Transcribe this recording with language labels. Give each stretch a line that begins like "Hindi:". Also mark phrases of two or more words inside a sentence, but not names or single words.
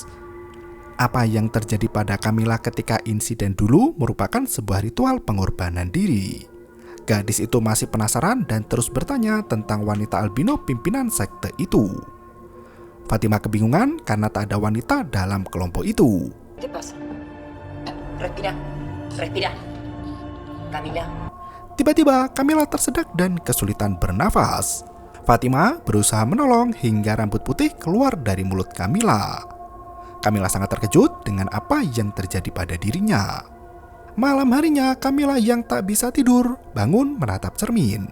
Indonesian: Apa yang terjadi pada Kamila ketika insiden dulu merupakan sebuah ritual pengorbanan diri. Gadis itu masih penasaran dan terus bertanya tentang wanita albino pimpinan sekte itu. Fatima kebingungan karena tak ada wanita dalam kelompok itu.
Spanish: ¿Qué pasa? Respira, respira. Camila.
Indonesian: Tiba-tiba Kamila tersedak dan kesulitan bernafas. Fatima berusaha menolong hingga rambut putih keluar dari mulut Kamila. Kamila sangat terkejut dengan apa yang terjadi pada dirinya. Malam harinya, Kamila yang tak bisa tidur bangun menatap cermin.